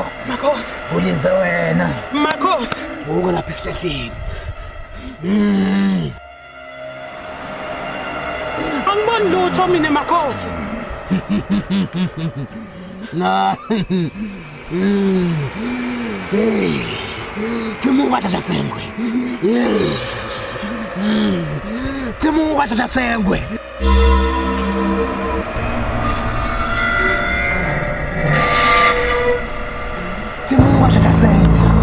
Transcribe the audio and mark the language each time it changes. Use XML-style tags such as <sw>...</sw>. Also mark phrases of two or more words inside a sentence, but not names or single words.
<zu>Makhosi. Ulinze wena. Makhosi. Uko lapha esihlahleni. Angiboni lutho mina Makhosi. Na. Hey.</zu> <ts>Timuka tata sengwe. Timuka tata sengwe. Timuka tata sengwe.</ts>